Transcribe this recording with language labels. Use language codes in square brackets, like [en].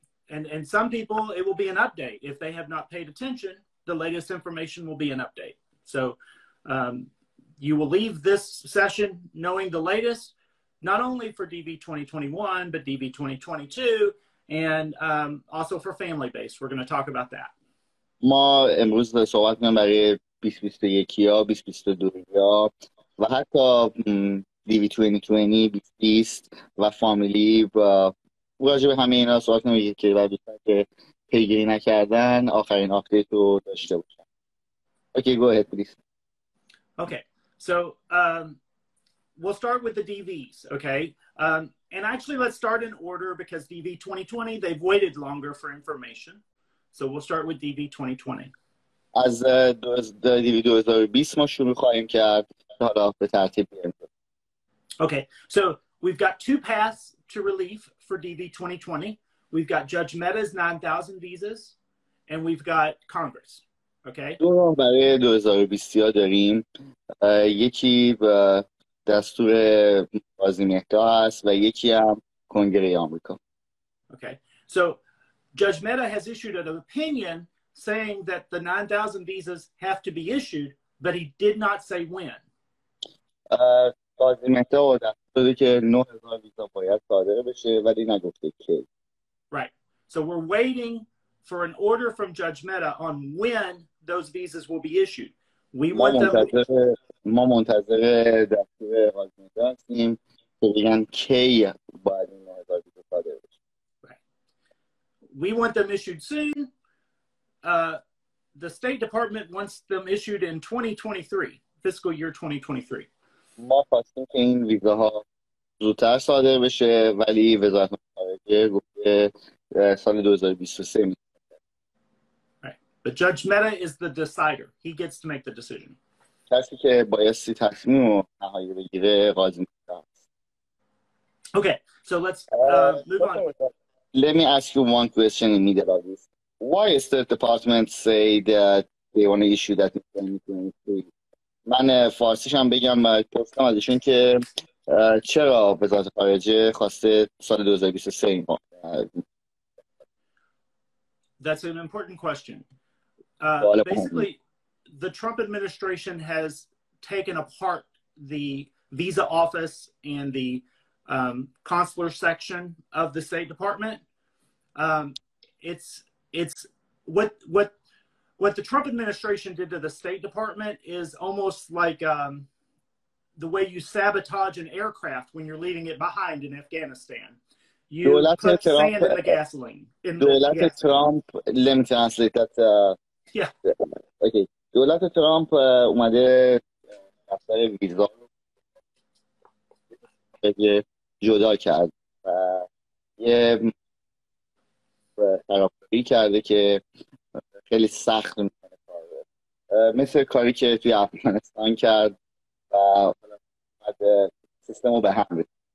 [en] And some people, it will be an update. If they have not paid attention, the latest information will be an update. So you will leave this session knowing the latest, not only for DV2021, but DV2022, and also for family-based. We're going to talk about that. [fa] ما امروز صحبت می‌کنیم برای 2021 یا 2022 یا و حتی DV2020 2020 و فامیلی و راجع به همه اینا صحبت کنیم که بعد که پیگیری نکردن آخرین آپدیت رو داشته باشن. [en] Okay, go ahead, please. Okay, so we'll start with the DVs, okay? And actually, let's start in order because DV2020, they've waited longer for information. So we'll start with DV2020. [fa] از DV2020 ما شروع خواهیم کرد حالا به ترتیب بیاریم. [en] Okay, so we've got two paths to relief for DV2020. We've got Judge Mehta's 9,000 visas, and we've got Congress. Okay? [fa] دو راه برای 2020 داریم. یکی دستور قاضی مهدا هست و یکی هم کنگره آمریکا. [en] Okay, so Judge Mehta has issued an opinion saying that the 9,000 visas have to be issued, but he did not say when. [fa] قاضی مهدا دستور که 9,000 ویزا باید صادر بشه ولی نگفته کی. [en] Right. So we're waiting for an order from Judge Mehta on when those visas will be issued. We want them. [fa] ما منتظر دستور قاضی مهدا هستیم که بگن کی باید این 9,000 ویزا صادر بشه. [en] We want them issued soon. The State Department wants them issued in 2023, fiscal year 2023. [fa] ما خواستیم که این ویزاها زودتر صادر بشه ولی وزارت خارجه گفته سال 2023 میشه. [en] Right. But Judge Mehta is the decider. He gets to make the decision. [fa] کسی که بایستی تصمیم رو نهایی بگیره قاضی مهدا است. [en] Okay, so let's move on. Let me ask you one question in middle of this. Why is the department say that they want to issue that in 2023? [fa] من فارسیش هم بگم پرسیدم ازشون که چرا وزارت خارجه خواسته سال 2023 این [en] That's an important question. Basically, the Trump administration has taken apart the visa office and the consular section of the State Department. It's what the Trump administration did to the State Department is almost like the way you sabotage an aircraft when you're leaving it behind in Afghanistan. You put sand in the gasoline. [fa] دولت ترامپ, [en] let me translate that. Yeah. Okay. [fa] دولت ترامپ اومده دفتر ویزا رو جدا کرد و یه طرفداری کرده که خیلی سخت میکنه کار، مثل کاری که توی افغانستان کرد و سیستم رو به هم ریخت.